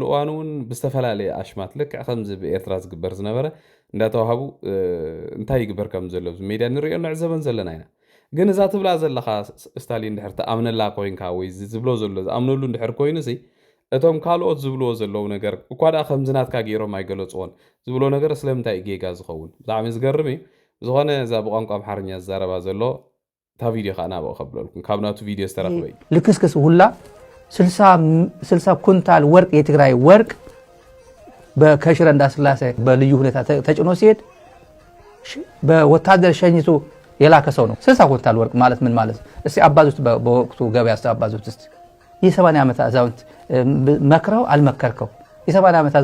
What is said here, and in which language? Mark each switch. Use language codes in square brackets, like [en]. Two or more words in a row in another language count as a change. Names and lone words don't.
[ti] እዋን እውን ብዝተፈላለየ ኣሽማት ልክዕ ከምዚ ብኤርትራ ዝግበር ዝነበረ እንዳተዋሃቡ እንታይ ይግበር ከም ዘሎ ሜድያ ንሪኦ ንዕዘበን ዘለና ኢና ግን እዛ ትብላ ዘለኻ ስታሊን ድሕር ተኣምነላ ኮይንካ ወይ ዝብሎ ዘሎ ዝኣምነሉ ድሕር ኮይኑ እቶም ካልኦት ዝብልዎ ዘለዉ ነገር እኳ ዳ ከምዝናትካ ገይሮም ኣይገለፅዎን ዝብሎ ነገር ስለምንታይ ጌጋ ዝኸውን ብጣዕሚ ዝገርም እዩ ዝኾነ እዛ ብቋንቋ ኣምሓርኛ ዝዛረባ ዘሎ እታ ቪድዮ ከዓ ናብኡ ከብለልኩም ካብ ናቱ ቪድዮ ዝተረኽበ እዩ [am] ልክስክስ ሁላ 60 ኩንታል ወርቅ የትግራይ ወርቅ በከሽረ እንዳስላሴ በልዩ ሁኔታ ተጭኖ ሲሄድ በወታደር ሸኝቱ የላከ ሰው ነው 60 ኩንታል ወርቅ ማለት ምን ማለት እስቲ አባዙት በወቅቱ ገበያ አባዙት እስቲ የ80 ዓመት አዛውንት መክረው አልመከርከው የ80 ዓመት